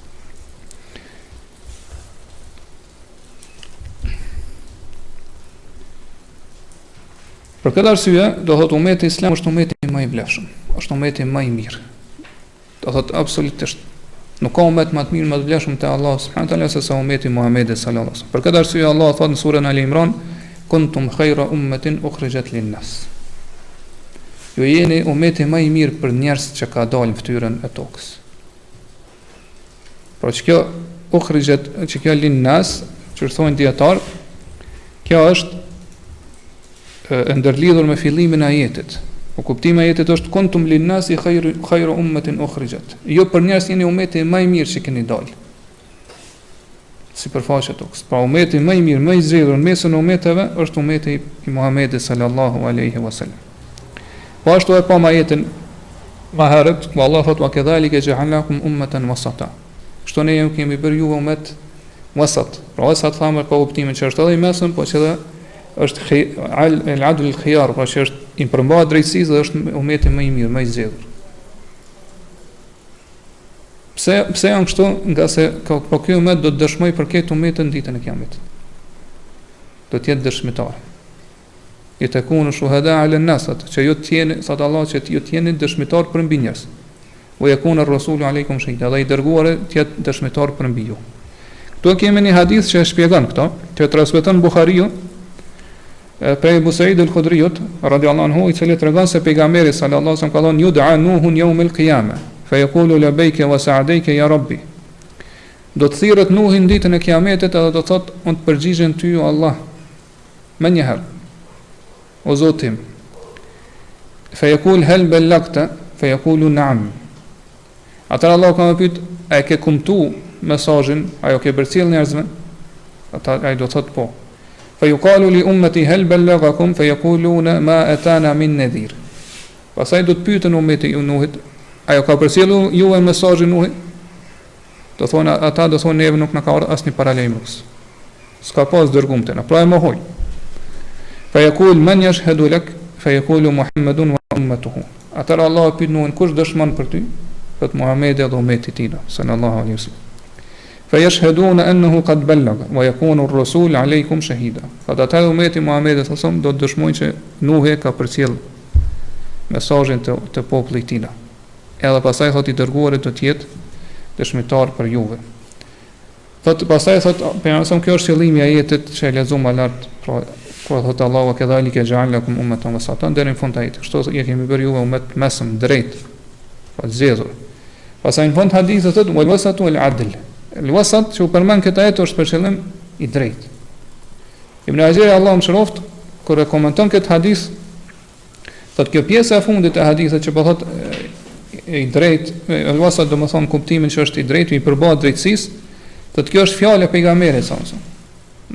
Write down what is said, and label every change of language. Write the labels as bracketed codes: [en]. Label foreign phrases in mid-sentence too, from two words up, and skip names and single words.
[sq] Për këtë arsye, do thotë umeti islam është umeti më i vlefshëm, është umeti më i mirë. Do thotë absolutisht nuk ka umet më të mirë më të vlefshëm te [ar] الله سبحانه وتعالى [sq] se sa umeti Muhamedit [ar] صلى الله عليه وسلم. [sq] Për këtë arsye Allah thotë në surën Al Imran, [ar] كنتم خير أمة أخرجت للناس. [sq] Ju jeni umeti më i mirë për njerëz që ka dalë në fytyrën e tokës. Por që kjo ukhrijat, që kjo lin-nas, që thonë dietar, kjo është e ndërlidhur me fillimin e ajetit. Po kuptimi i ajetit është [ar] كنتم للناس خير أمة أخرجت. [sq] Jo për njerëz jeni umeti më i mirë që keni dalë. Sipërfaqe tokës. Pra umeti më i mirë, më i zgjedhur në mesin e umeteve është umeti i Muhamedit [ar] صلى الله عليه وسلم. [sq] Po ashtu e pa ajetin më herët, ku Allah thotë [ar] وكذلك جعلناكم أمة وسطا. [sq] Kështu ne kemi bërë ju umet wasat. Pra wasat thamë ka kuptimin që është edhe i mesëm, po që edhe është [ar] العدل الخيار, [sq] pra që është i përmbahet drejtësisë dhe është umeti më i mirë, më i zgjedhur. Pse janë kështu? Nga se po ky umet do të dëshmoj për këtë umetën ditën e Kiametit. Do të jetë dëshmitar. [ar] لتكونوا شهداء على الناس, [sq] që ju të jeni, thot Allah, që ju të jeni dëshmitar për mbi njerëz. [ar] ويكون الرسول عليكم شهيدا, [sq] dhe i dërguari të jetë dëshmitar për mbi ju. Ktu kemi një hadith që e shpjegon këto, që transmeton Buhariu prej Abu Sa'id al-Khudriut [ar] رضي الله عنه, [sq] i cili tregon se pejgamberi [ar] صلى الله عليه وسلم [sq] ka thënë [ar] يدعى نوح يوم القيامة فيقول لبيك وسعديك يا رب. [sq] Do të thirret Nuhi ditën e Kiametit edhe do të thotë unë të përgjigjem ty o Allah më një herë, o Zoti tim. [ar] فيقول هل بلغت فيقول نعم. [sq] Atëra Allah ka më pyet, a e ke kumtu mesazhin, ajo ke përcjell njerëzve? Ata ai do të thotë po. [ar] فيقال لأمته هل بلغكم فيقولون ما أتانا من نذير. [sq] Pastaj do të pyeten ummeti i Nuhit, ajo ka përcjellur ju mesazhin Nuhi? Do thonë ata do thonë neve nuk na ka ardhur asnjë paralajmërues. S'ka pas dërgumte na, pra e mohoj. [ar] فيقول من يشهد لك فيقول محمد وأمته. [sq] Atëra Allah pyet Nuhin, kush dëshmon për ty? Thot Muhamedi dhe ummeti i tij [ar] صلى الله عليه وسلم. فيشهدون أنه قد بلغ ويكون الرسول عليكم شهيدا. [sq] Ata ummeti Muhamedit [ar] صلى الله عليه وسلم [sq] do të dëshmojnë që Nuhi ka përcjell mesazhin të popullit të tij. Edhe pastaj thot i dërguari do të jetë dëshmitar për juve. Thot pastaj thot pejgamberi, kjo është qëllimi i ajetit që e lexuam më lart, pra kur thot Allahu [ar] وكذلك جعلناكم أمة وسطا, [sq] deri në fund të ajetit. Kështu ja kemi bërë juve umet mesëm, drejt, pa zgjedhur. Pastaj në fund hadithit thot [ar] والوسط العدل. الوسط [sq] që u përmend këtë ajet është për qëllim i drejtë. Ibn Hajar Allahu mëshiroft kur e komenton këtë hadith, thot kjo pjesa e fundit e hadithit që po thot i drejt, [ar] الوسط [sq] do të thonë kuptimin që është i drejtë, i përbohet drejtësisë, thot kjo është fjalë e pejgamberit [ar] صلى الله عليه وسلم.